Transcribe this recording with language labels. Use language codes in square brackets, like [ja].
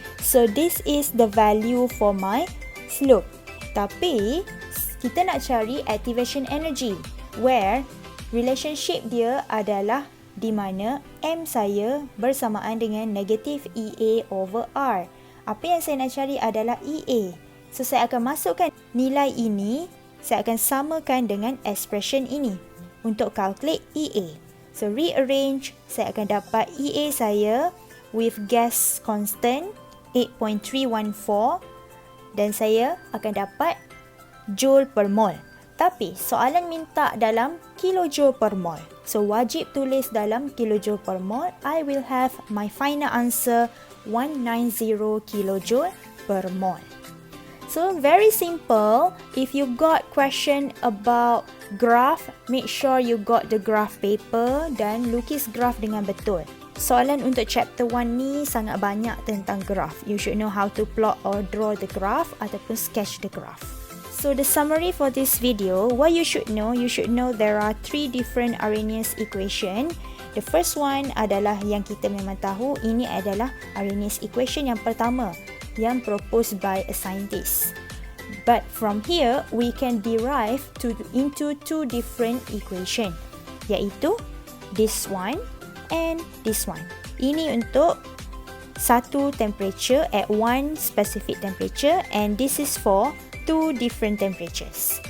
[en] So, this is the value for my slope. [ms] Tapi, kita nak cari activation energy. Where relationship dia adalah di mana M saya bersamaan dengan negatif EA over R. Apa yang saya nak cari adalah EA. So, saya akan masukkan nilai ini, saya akan samakan dengan expression ini untuk calculate EA. So, rearrange, saya akan dapat EA saya with gas constant 8.314 dan saya akan dapat joule per mole. Tapi, soalan minta dalam kilojoule per mole. So, wajib tulis dalam kilojoule per mole. [en] I will have my final answer 190 kilojoule per mole. So, very simple. If you got question about graph, make sure you got the graph paper [ms] dan lukis graph dengan betul. Soalan untuk chapter 1 ni sangat banyak tentang graph. [en] You should know how to plot or draw the graph ataupun sketch the graph. So the summary for this video, what you should know there are 3 different Arrhenius equation. [ms] The first one adalah yang kita memang tahu, ini adalah Arrhenius equation yang pertama yang [en] proposed by a scientist. But from here, we can derive into 2 different equation, iaitu this one and this one. [ms] Ini untuk satu temperature [en] at one specific temperature, and this is for 2 different temperatures.